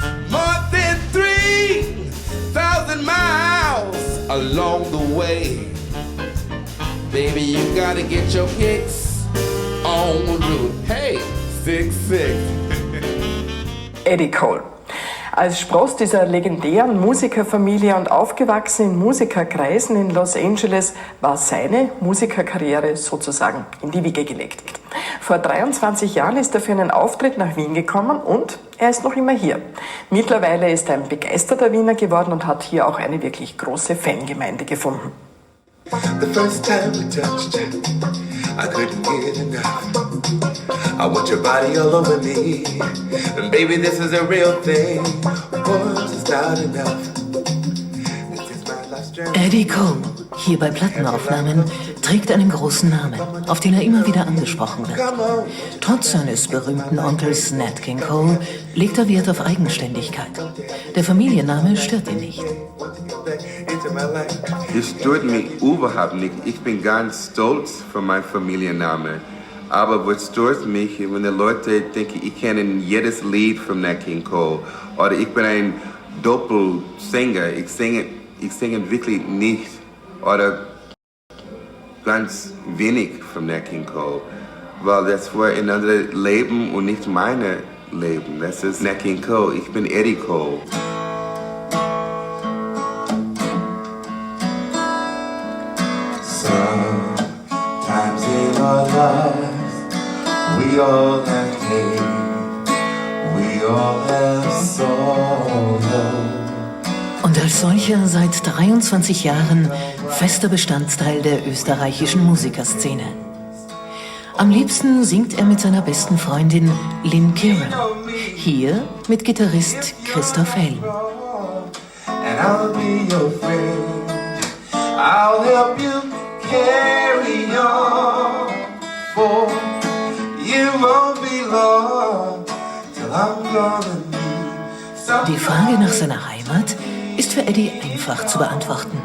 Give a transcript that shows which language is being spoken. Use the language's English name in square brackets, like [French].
[English] More than 3,000 miles along the way. Baby, you gotta get your kicks on Route, hey, 66. [German] Eddie Cole. Als Spross dieser legendären Musikerfamilie und aufgewachsen in Musikerkreisen in Los Angeles war seine Musikerkarriere sozusagen in die Wiege gelegt. Vor 23 Jahren ist er für einen Auftritt nach Wien gekommen und er ist noch immer hier. Mittlerweile ist er ein begeisterter Wiener geworden und hat hier auch eine wirklich große Fangemeinde gefunden. [English] The first time we touched, I couldn't get enough. I want your body all over me, and baby, this is a real thing. Boy, just not enough. This is my last journey. [German] Eddie Cole, hier bei Plattenaufnahmen, trägt einen großen Namen, auf den er immer wieder angesprochen wird. Trotz seines berühmten Onkels Nat King Cole legt er Wert auf Eigenständigkeit. Der Familienname stört ihn nicht. Es stört mich überhaupt nicht. Ich bin ganz stolz für meinen Familiennamen. Aber was stört mich, wenn die Leute denken, ich kenne jedes Lied von Nat King Cole oder ich bin ein Doppelsänger. Ich singe wirklich nicht oder ganz wenig von Nat King Cole, weil das war ein anderes Leben und nicht mein Leben. Das ist Nat King Cole. Ich bin Eddie Cole. [English] Sometimes in our lives, we all have pain, we all have sorrow. [German] Und als solcher seit 23 Jahren fester Bestandteil der österreichischen Musikerszene. Am liebsten singt er mit seiner besten Freundin Lynn Kieran. Hier mit Gitarrist Christoph Hell. [English] And I'll be your friend, I'll help you carry on, for you won't be long till I'm gonna need something. [German] Die Frage nach seiner Heimat ist für Eddie einfach zu beantworten.